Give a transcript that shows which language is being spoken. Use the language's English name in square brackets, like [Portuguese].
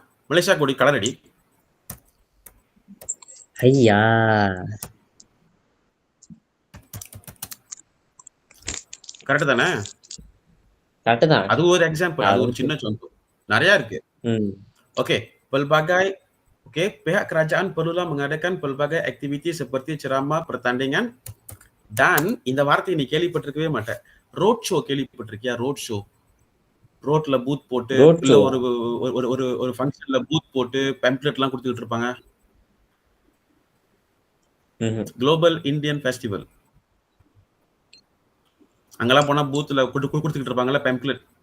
[Tamil] Malaysia கொடி கலரடி. ஐயா, correct தானே? கரெக்ட் தான். அது ஒரு எக்ஸாம்பிள், அது ஒரு சின்ன contoh. நிறைய இருக்கு. [Malay] ஓகே, pelbagai ஓகே, pihak kerajaan perlulah mengadakan pelbagai aktiviti seperti ceramah, pertandingan dan [Tamil] இந்த வார்த்தையை நீ கேள்விப்பட்டிருக்கவே மாட்ட. Road show கேள்விப்பட்டிருக்கியா? ரோட் ஷோ, ரோட்ல பூத் போட்டு இல்ல ஒரு ஃபங்க்ஷன்ல பூத் போட்டு பெம்ப்ளெட் எல்லாம் கொடுத்துட்டு இருப்பாங்க. குளோபல் இந்தியன் ஃபெஸ்டிவல் அங்கெல்லாம் போனா பூத்ல கொடுத்துட்டு இருப்பாங்கல்ல பெம்ப்ளெட்.